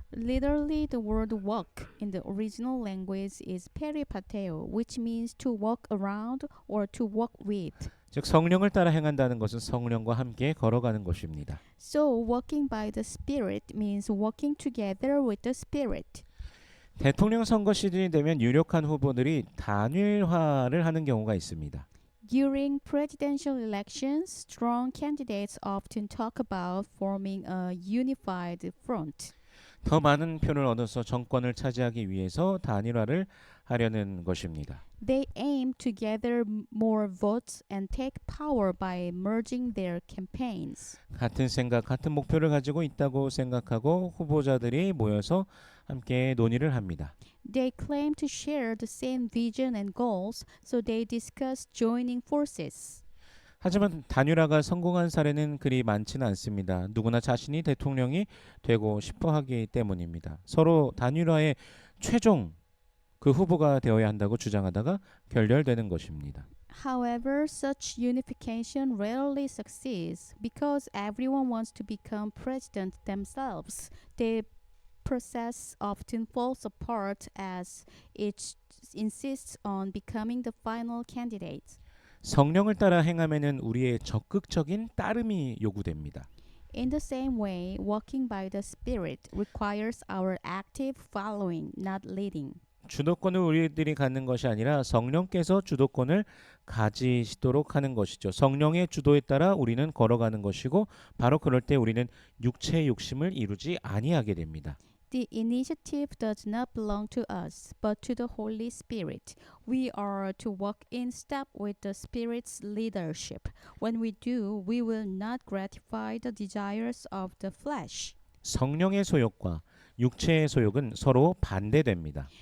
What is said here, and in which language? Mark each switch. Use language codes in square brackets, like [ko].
[en] Literally, the word walk in the original language is peripateo, which means to walk around or to walk with. [ko] 즉 성령을 따라 행한다는 것은 성령과 함께 걸어가는 것입니다. [en] So, walking by the Spirit means walking together with the Spirit. [ko] 대통령 선거 시즌이 되면 유력한 후보들이 단일화를 하는 경우가 있습니다. [en] During presidential elections, strong candidates often talk about forming a unified front. [ko] 더 많은 표를 얻어서 정권을 차지하기 위해서 단일화를 하려는 것입니다. [en] They aim to gather more votes and take power by merging their campaigns. [ko] 같은 생각, 같은 목표를 가지고 있다고 생각하고 후보자들이 모여서 함께 논의를 합니다. [en] They claim to share the same vision and goals, so they discuss joining forces. [ko] 하지만 단일화가 성공한 사례는 그리 많지는 않습니다. 누구나 자신이 대통령이 되고 싶어 하기 때문입니다. 서로 단일화의 최종 그 후보가 되어야 한다고 주장하다가 결렬되는 것입니다. [en] However, such unification rarely succeeds because everyone wants to become president themselves. They process often falls apart as it insists on becoming the final candidate. [ko] 성령을 따라 행하면은 우리의 적극적인 따름이 요구됩니다. [en] In the same way, walking by the Spirit requires our active following, not leading. [ko] 주도권을 우리들이 갖는 것이 아니라 성령께서 주도권을 가지시도록 하는 것이죠. 성령의 주도에 따라 우리는 걸어가는 것이고 바로 그럴 때 우리는 육체의 욕심을 이루지 아니하게 됩니다. [en] The initiative does not belong to us, but to the Holy Spirit. We are to walk in step with the Spirit's leadership. When we do, we will not gratify the desires of the flesh. [ko] 성령의 소욕과 육체의 소욕은 서로 반대됩니다.